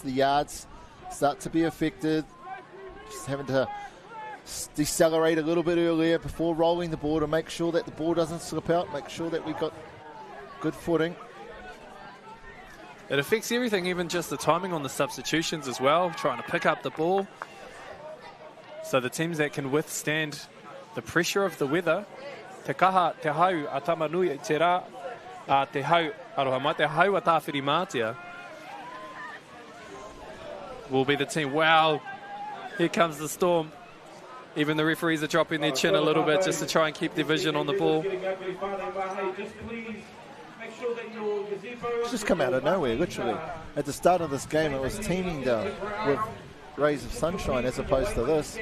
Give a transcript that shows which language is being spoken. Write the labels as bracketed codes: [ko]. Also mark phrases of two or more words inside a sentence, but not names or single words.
[en] The yards start to be affected. Just having to decelerate a little bit earlier before rolling the ball to make sure that the ball doesn't slip out, make sure that we've got good footing. It affects everything, even just the timing on the substitutions as well, trying to pick up the ball. So the teams that can withstand the pressure of the weather, [mi] te kaha, te hau, a tamanui, te rā, te hau, aroha mai, te hau a tāwhiri mātia, [en] will be the team. Wow, here comes the storm. Even the referees are dropping their chin a little bit just to try and keep their vision on the ball. It's just come out of nowhere, literally. At the start of this game, it was teeming down with rays of sunshine as opposed to this.